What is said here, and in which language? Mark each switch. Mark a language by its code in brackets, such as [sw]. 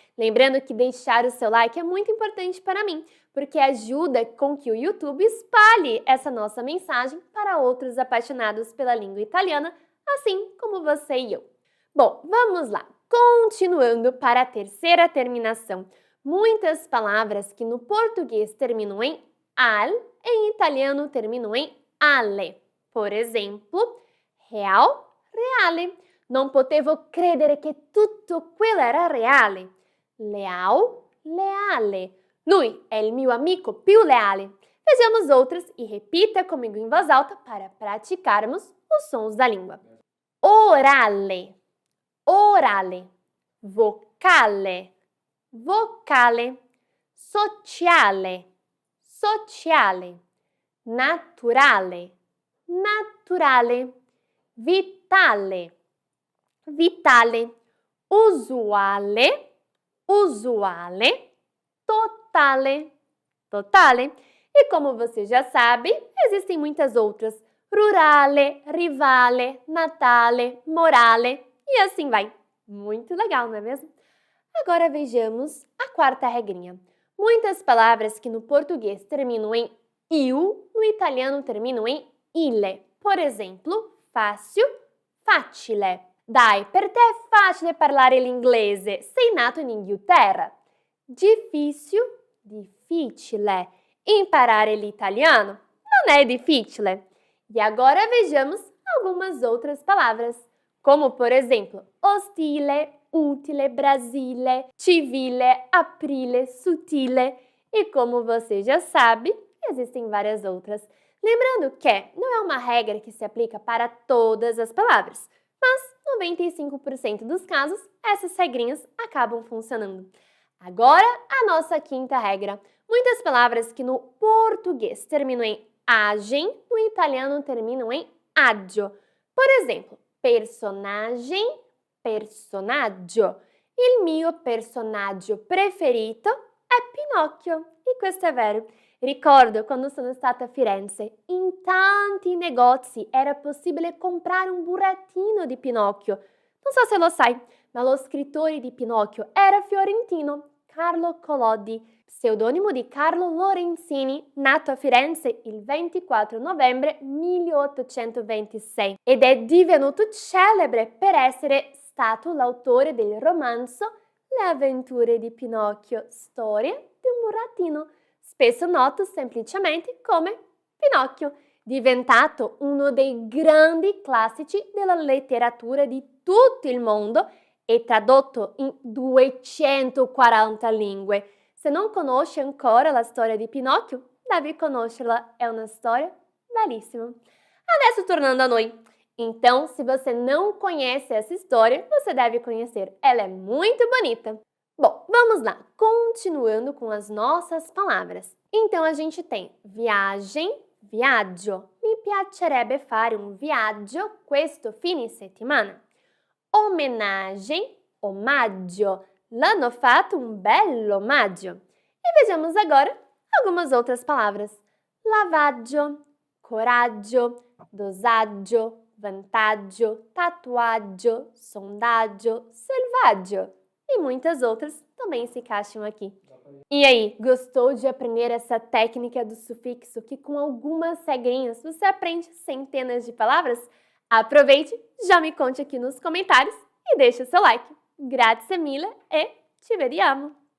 [pt] Lembrando que deixar o seu like é muito importante para mim, porque ajuda com que o YouTube espalhe essa nossa mensagem para outros apaixonados pela língua italiana, assim como você e eu. Bom, vamos lá. Continuando para a terceira terminação. Muitas palavras que no português terminam em al, em italiano terminam em ale. Por exemplo, real, reale. [it] Non potevo credere che tutto quello era reale. Leal, leale. Lui è il mio amico più leale. [pt] Vejamos outras e repita comigo em voz alta para praticarmos os sons da língua. [it] Orale, orale. Vocale, vocale. Sociale, sociale. Naturale, naturale. Vitale, vitale. Usuale, usuale. Totale, totale. [pt] E como você já sabe, existem muitas outras. [it] Rurale, rivale, natale, morale e assim vai. [pt] Muito legal, não é mesmo? Agora vejamos a quarta regrinha. Muitas palavras que no português terminam em il, no italiano terminam em ile. Por exemplo, fácil, facile. [it] Dai, per te è facile parlare l'inglese, sei nato in Inghilterra. [pt] Difícil, difficile. [it] Imparare l'italiano [pt] não é difficile. E agora vejamos algumas outras palavras, como por exemplo, ostile, utile, brasile, civile, aprile, sutile. E como você já sabe, existem várias outras. Lembrando que não é uma regra que se aplica para todas as palavras, mas 95% dos casos, essas regrinhas acabam funcionando. Agora, a nossa quinta regra. Muitas palavras que no português terminam em agem, no italiano terminam em agio. Por exemplo, personagem, personaggio. [it] Il mio personaggio preferito è Pinocchio. E questo è vero. Ricordo quando sono stata a Firenze, in tanti negozi era possibile comprare un burattino di Pinocchio. Non so se lo sai, ma lo scrittore di Pinocchio era fiorentino, Carlo Collodi, pseudonimo di Carlo Lorenzini, nato a Firenze il 24 novembre 1826 ed è divenuto celebre per essere stato l'autore del romanzo Le avventure di Pinocchio, storia di un burattino, spesso noto semplicemente come Pinocchio, diventato uno dei grandi classici della letteratura di tutto il mondo e tradotto in 240 lingue. Se non conosci ancora la storia di Pinocchio, devi conoscerla, è una storia bellissima. Adesso tornando a noi. [pt] Então, se você não conhece essa história, você deve conhecer. Ela é muito bonita. Bom, vamos lá. Continuando com as nossas palavras. Então, a gente tem viagem, viaggio. [it] Mi piacerebbe fare un viaggio questo fine settimana. Homenagem, omaggio. L'hanno fatto un bello omaggio. [pt] E vejamos agora algumas outras palavras. [it] Lavaggio, coraggio, dosaggio, vantaggio, tatuaggio, sondaggio, selvaggio. [pt] E muitas outras também se encaixam aqui. E aí, gostou de aprender essa técnica do sufixo que com algumas regrinhas você aprende centenas de palavras? Aproveite, já me conte aqui nos comentários e deixa o seu like. [it] Grazie mille e ci vediamo!